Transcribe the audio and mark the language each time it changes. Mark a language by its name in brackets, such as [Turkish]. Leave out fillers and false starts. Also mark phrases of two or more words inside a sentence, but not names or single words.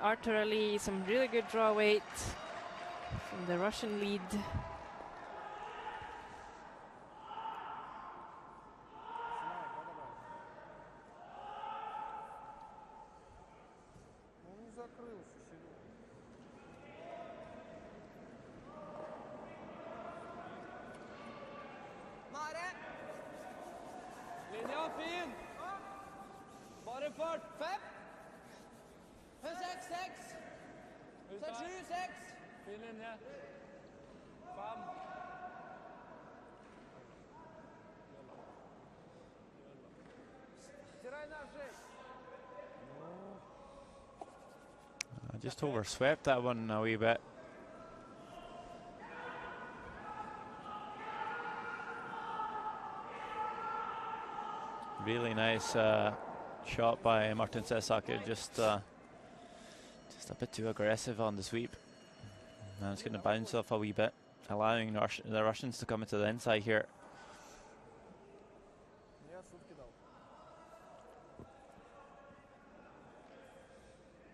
[English] Artur Ali, some really good draw weight from the Russian lead. [Russian] Он не закрылся, Серега. [Norwegian] Linja fin. Bare fart. 5. 6. 6. Fin linje. 5. [Russian] Стирай наш. [English] I just overswept that one a wee bit. Really nice shot by Martin Sesaker, just a bit too aggressive on the sweep. And it's going to bounce off a wee bit, allowing the Russians to come into the inside here. [Russian] Я суд кидал.